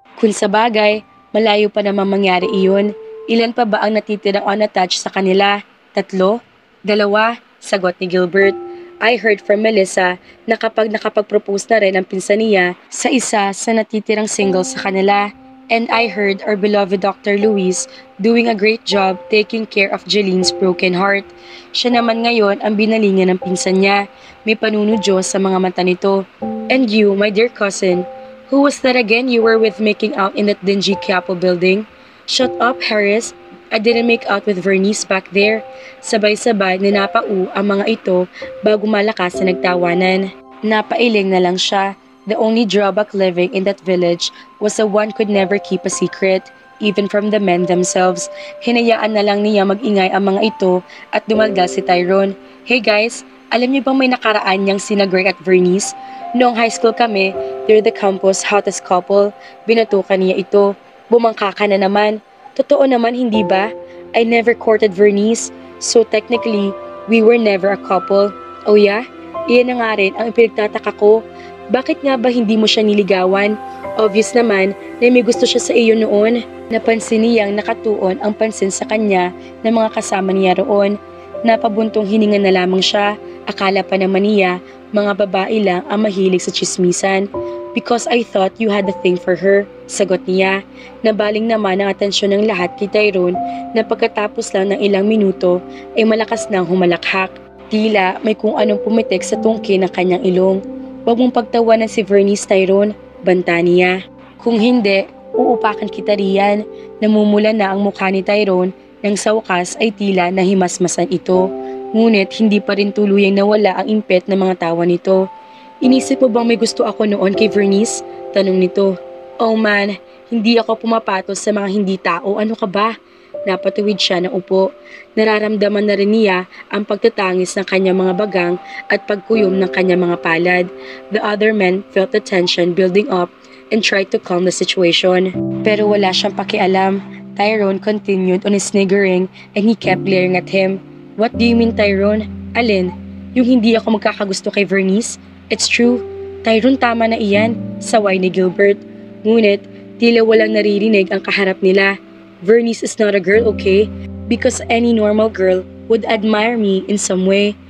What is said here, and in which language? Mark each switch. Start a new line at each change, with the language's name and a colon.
Filipino: Kung sa bagay, malayo pa naman mangyari iyon. Ilan pa ba ang natitirang unattached sa kanila? 3? 2? Sagot ni Gilbert.
English: I heard from Melissa
Filipino: na kapag nakapag-propose na rin ang pinsan niya sa isa sa natitirang single sa kanila.
English: And I heard our beloved Dr. Luis doing a great job taking care of Jeline's broken heart.
Filipino: Siya naman ngayon ang binalingan ng pinsan niya. May panunodyo sa mga mata nito.
English: And you, my dear cousin, who was that again you were with making out in that dingy Quiapo building? Shut up, Harris. I didn't make out with Vernice back there.
Filipino: Sabay-sabay ninapau ang mga ito bago malakas na nagtawanan. Napailing na lang siya.
English: The only drawback living in that village was that one could never keep a secret, even from the men themselves.
Filipino: Hinayaan na lang niya mag-ingay ang mga ito at dumalgal si Tyrone.
English: Hey guys,
Filipino: alam niyo bang may nakaraan niyang sina Greg at Vernice? Noong high school kami,
English: they're the campus hottest couple.
Filipino: Binatukan niya ito. Bumangka ka na naman. Totoo naman, hindi ba?
English: I never courted Vernice, so technically, we were never a couple. Oh yeah?
Filipino: Iyan na nga rin ang pinagtataka ko. Bakit nga ba hindi mo siya niligawan? Obvious naman na may gusto siya sa iyo noon. Napansin niyang nakatuon ang pansin sa kanya ng mga kasama niya roon. Napabuntong hininga na lamang siya. Akala pa naman niya, mga babae lang ang mahilig sa chismisan.
English: Because I thought you had a thing for her,
Filipino: sagot niya. Nabaling naman ang atensyon ng lahat kay Tyrone na pagkatapos lang ng ilang minuto ay malakas nang humalakhak. Tila may kung anong pumitik sa tungki ng kanyang ilong. Huwag mong pagtawanan si Vernice, Tyrone, banta niya. Kung hindi, uupakan kita riyan. Namumula na ang mukha ni Tyrone nang sa wakas ay tila nahimasmasan ito. Ngunit hindi pa rin tuluyang nawala ang impet ng mga tawa nito. Inisip mo bang may gusto ako noon kay Vernice? Tanong nito.
English: Oh man,
Filipino: hindi ako pumapatos sa mga hindi tao. Ano ka ba? Napatuwid siya ng upo. Nararamdaman na rin niya ang pagtatangis ng kanyang mga bagang at pagkuyom ng kanyang mga palad.
English: The other men felt the tension building up and tried to calm the situation.
Filipino: Pero wala siyang pakialam.
English: Tyrone continued on his sniggering and he kept glaring at him. What do you mean, Tyrone?
Filipino: Alin? Yung hindi ako magkakagusto kay Vernice?
English: It's true.
Filipino: Tyrone, tama na iyan, saway ni Gilbert. Ngunit, tila walang naririnig ang kaharap nila.
English: Vernice is not a girl, okay? Because any normal girl would admire me in some way.